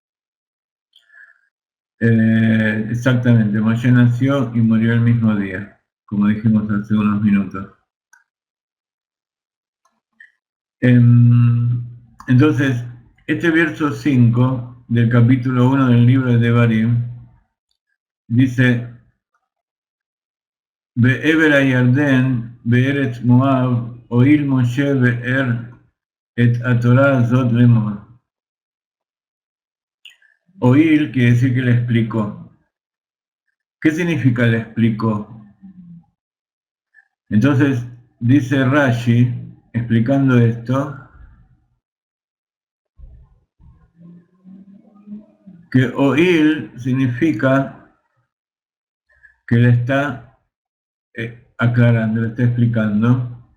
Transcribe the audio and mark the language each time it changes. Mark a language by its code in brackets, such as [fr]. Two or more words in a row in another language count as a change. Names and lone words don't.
[es] Exactamente, Moshe nació y murió el mismo día, como dijimos hace unos minutos. Entonces, este verso 5 del capítulo 1 del libro de Devarim dice, [he] בעבר הירדן בארץ מואב הואיל משה באר את התורה הזאת לאמר. [es] Oil quiere decir que le explicó. ¿Qué significa le explicó? Entonces, dice Rashi, explicando esto, que oír significa que le está aclarando, le está explicando.